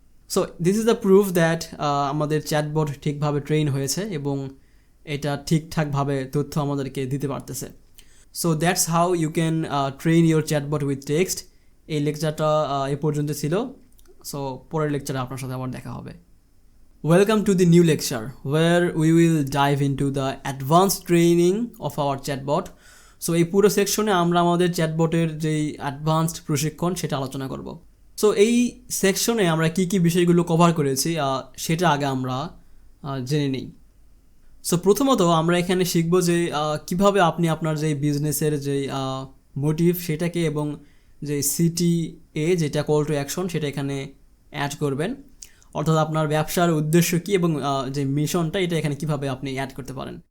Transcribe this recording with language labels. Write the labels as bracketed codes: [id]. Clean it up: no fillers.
[en] so this is the proof that [bn] আমাদের chatbot ঠিকভাবে train হয়েছে এবং এটা ঠিকঠাকভাবে তথ্য আমাদেরকে দিতে পারতেছে। [en] So that's how you can train your chatbot with text. [bn] এই লেকচারটা এ পর্যন্ত ছিল। সো পরের লেকচারে আপনার সাথে আবার দেখা হবে। [en] Welcome to the new lecture where we will dive into the advanced training of our chatbot. [bn] So এই পুরো সেকশনে আমরা আমাদের চ্যাটবটের যেই অ্যাডভান্সড প্রশিক্ষণ সেটা আলোচনা করব। সো এই সেকশনে আমরা কী কী বিষয়গুলো কভার করেছি সেটা আগে আমরা জেনে নিই। সো প্রথমত আমরা এখানে শিখব যে কিভাবে আপনি আপনার যেই বিজনেসের যেই মোটিভ সেটাকে এবং যে CTA যেটা কল টু অ্যাকশন সেটা এখানে অ্যাড করবেন, অর্থাৎ আপনার ব্যবসার উদ্দেশ্য কী এবং যে মিশনটা এটা এখানে কীভাবে আপনি অ্যাড করতে পারেন।